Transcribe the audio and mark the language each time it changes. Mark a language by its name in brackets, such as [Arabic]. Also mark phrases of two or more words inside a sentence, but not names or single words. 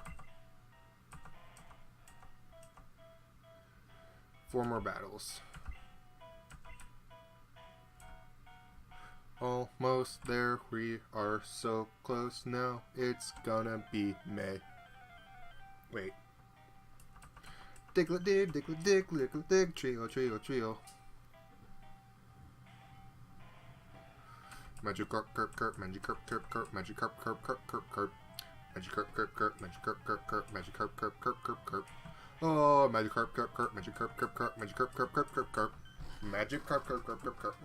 [English] 4 more battles. Almost there. We are so close now. It's gonna be May. Wait. Dickle dig, dickle dig, dickle dig, trio, trio, trio. Magikarp, kerp, kerp, Magikarp, kerp, kerp, Magikarp, kerp, kerp, kerp, kerp. Magikarp, kerp, kerp, Magikarp, kerp, kerp, Magikarp, kerp, kerp, kerp, kerp. Oh, Magikarp, kerp, kerp, Magikarp, kerp, kerp, Magikarp, kerp, kerp, kerp, kerp. Magikarp, kerp, kerp, kerp, kerp.